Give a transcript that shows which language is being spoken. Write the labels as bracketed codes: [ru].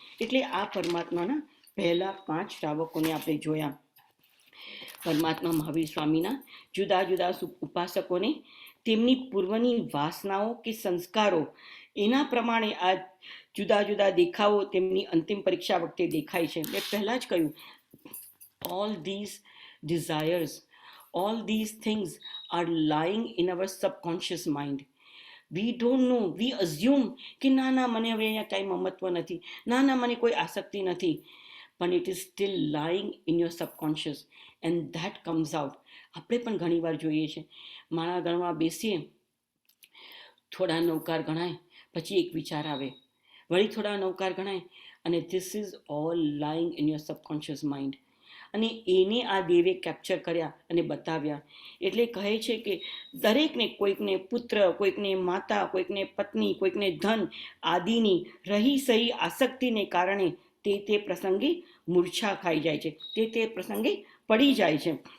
[gu] એટલે આ પરમાત્માના પહેલા 5 શ્રાવકોને આપણે જોયા. પરમાત્મા મહાવીર સ્વામીના જુદા જુદા ઉપાસકોને તેમની પૂર્વની વાસનાઓ કે સંસ્કારો એના પ્રમાણે આ જુદા જુદા દેખાવો તેમની અંતિમ પરીક્ષા વખતે દેખાય છે. મેં પહેલાં જ કહ્યું, [en] all these desires, all these things are lying in our subconscious mind. We don't know, we assume [gu] કે ના મને હવે અહીંયા કાંઈ મમત્વ નથી, ના મને કોઈ આસક્તિ નથી, પણ [en] it is still lying in your subconscious and that comes out. [gu] આપણે પણ ઘણીવાર જોઈએ છે, માળા ગણવા બેસીએ, થોડા નવકાર ગણાય, પછી એક વિચાર આવે, વળી થોડા નવકાર ગણાય, અને [en] this is all lying in your subconscious mind. [gu] અને એને આ દેવે કેપ્ચર કર્યા અને બતાવ્યા. એટલે કહે છે કે દરેકને, કોઈકને પુત્ર, કોઈકને માતા, કોઈકને પત્ની, કોઈકને ધન આદિની રહી સહી આસક્તિને કારણે તે પ્રસંગે મૂર્છા ખાઈ જાય છે, તે પ્રસંગે પડી જાય છે.